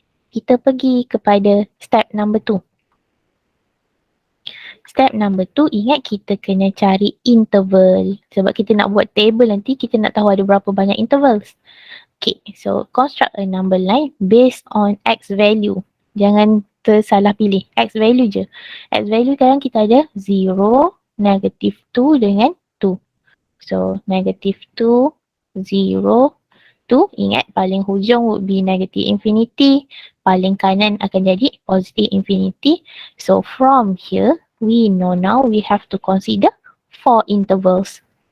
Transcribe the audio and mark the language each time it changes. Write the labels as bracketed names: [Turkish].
[Malay] Kita pergi kepada [English] step number 2. Step number 2, [Malay] ingat kita kena cari interval. Sebab kita nak buat table nanti, kita nak tahu ada berapa banyak intervals. Okay. [English] So, construct a number line based on x value. [Malay] Jangan tersalah pilih. X value je. X value sekarang kita ada 0, [English] negative 2 [Malay] dengan 2. [English] So, negative 2, 0, 2. [Malay] Ingat paling hujung [English] would be negative infinity. [Malay] Paling kanan akan jadi [English] positive infinity. So from here, we know now we have to consider 4 intervals.